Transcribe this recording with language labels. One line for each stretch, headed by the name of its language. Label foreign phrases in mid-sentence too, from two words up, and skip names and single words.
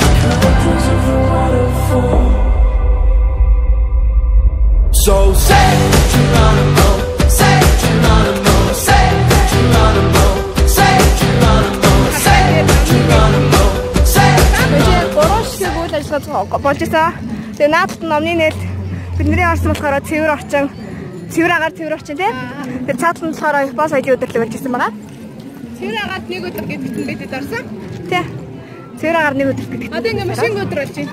English: So say Geronimo, say Geronimo, say Geronimo, say Geronimo, say Geronimo, say Geronimo.
Mongolian: Үйл ажиллагаа болж байгаа. Тэгээ наадад номны нийт бидний харсан болохоор цэвэр орчин, цэвэр агаар цэвэр орчин тийм. Тэгээ цаатал нь болохоор Японы соёлын өдөрлөг болж ирсэн байгаа. Цэвэр агаад нэг өдөр гэдэгт нь бидэд орсон. Тийм. Цэвэр агаар нэг өдөр гэдэгт. Одоо ингээ машин өдөр болж байна.